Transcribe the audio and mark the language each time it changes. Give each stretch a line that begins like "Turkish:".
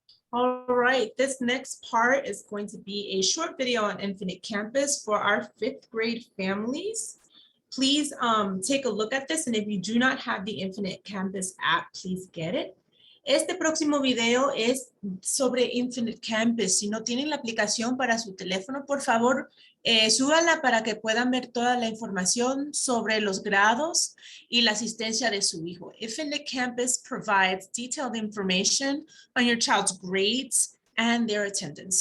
English: All right, this next part is going to be a short video on Infinite Campus for our 5th grade families. Please take a look at this, and if you do not have the Infinite Campus app, please get it.
Spanish: Este próximo video es sobre Infinite Campus. Si no tienen la aplicación para su teléfono, por favor, súbanla para que puedan ver toda la información sobre los grados y la asistencia de su hijo.
English: Infinite Campus provides detailed information on your child's grades and their attendance.